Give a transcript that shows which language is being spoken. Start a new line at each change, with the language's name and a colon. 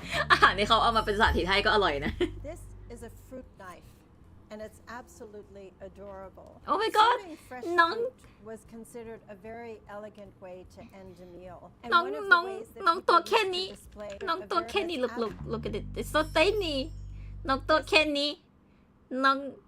Thai: อาหารที่เขาเอามาเป็นสาธิตให้ก็อร่อยนะ
English: This is a fruit knife and it's absolutely adorable. Oh my god. น้อง was considered a very elegant way to end a meal.
Thai: น้องตัวแค่นี้น้องตัวแค่นี้
English: look at it it's so tiny
Thai: น้องตัวแค่นี้น้อง